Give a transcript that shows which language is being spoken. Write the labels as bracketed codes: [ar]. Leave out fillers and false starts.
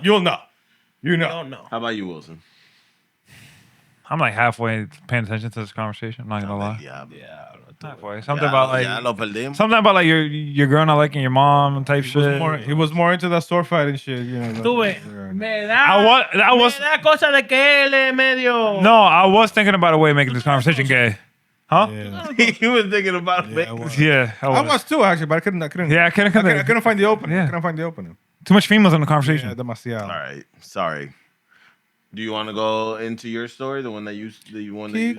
[en] you'll know you I know. don't know. How about you, Wilson? I'm like halfway paying attention to this conversation. I'm not gonna lie. Yeah. Halfway. Something about like [es] Ya lo perdimos. [en] something about like your girl not liking your mom type shit. He was more into that sword fighting shit, you know. [es] Tú ves, me da, [en] I was [es] me da cosa de que él es medio... [en] no, I was thinking about a way of making this conversation gay. Huh? Yeah. He was thinking about it. I was. Yeah, I was too actually, but I couldn't. Yeah, I couldn't find the opening. Yeah. I couldn't find the opening. too much females in the conversation. [es] Yeah, demasiado. [en] All right. Sorry. Do you want to go into your story, the one that you that